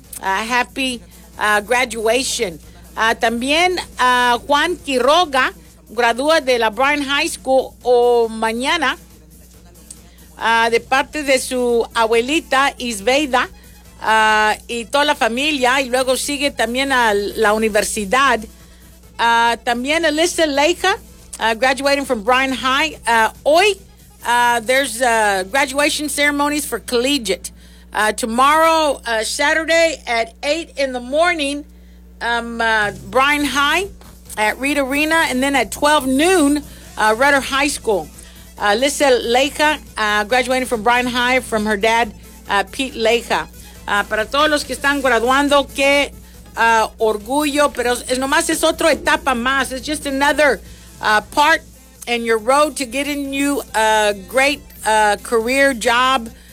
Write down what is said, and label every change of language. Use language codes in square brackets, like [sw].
[en] ¡Happy graduation! [es] También Juan Quiroga gradúa de la Bryan High School mañana de parte de su abuelita Isbeida y toda la familia, y luego sigue también a la universidad. También [en] Alyssa Leija graduating from Bryan High. [es] Hoy [en] there's graduation ceremonies for collegiate. Tomorrow, Saturday at 8 in the morning, Bryan High at Reed Arena, and then at 12 noon, Rutter High School. Alyssa Leija, graduating from Bryan High from her dad, Pete Leija. [es] Para todos los que están graduando, qué orgullo, pero es nomás es otra etapa más. [en] It's just another part in your road to getting you a great career job.